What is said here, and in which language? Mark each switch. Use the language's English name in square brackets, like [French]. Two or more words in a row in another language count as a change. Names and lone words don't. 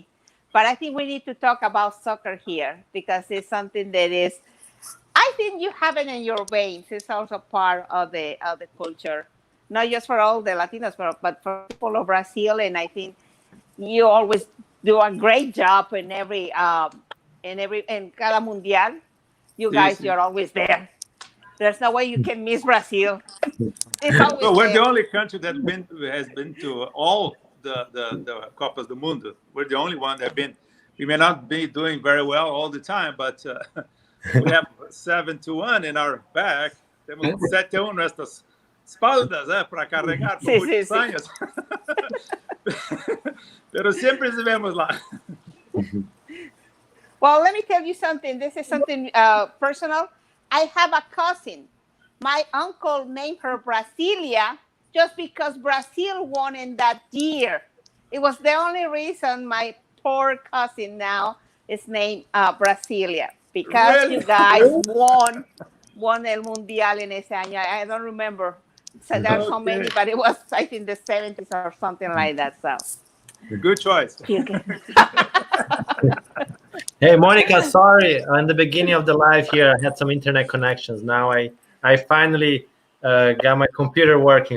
[English] But I think we need to talk about soccer here because it's something that is. I think you have it in your veins. It's also part of the culture, not just for all the Latinos, but for people of Brazil. And I think you always do a great job in [Spanish] cada mundial. [English] You guys, you're always there. There's no way you can miss Brazil. It's always No, we're there. the only country that has been to all the [Portuguese] Copas do Mundo. [English] We're the only one that have been. We may not be doing very well all the time, but we have 7-1 in our back. [Spanish] Temos 7-1 nuestras espaldas, [Portuguese] para carregar por muitos años. [Spanish] Pero siempre [Portuguese] estivemos lá. [English] Well, let me tell you something. This is something personal. I have a cousin. My uncle named her Brasilia just because Brazil won in that year. It was the only reason my poor cousin now is named Brasilia because Really? you guys won [Spanish] el mundial en ese año. [English] I don't remember. So there's so many, but it was I think the 70s or something like that. So Good choice. Hey, Monica, sorry. In the beginning of the live here, I had some internet connections. Now I finally got my computer working.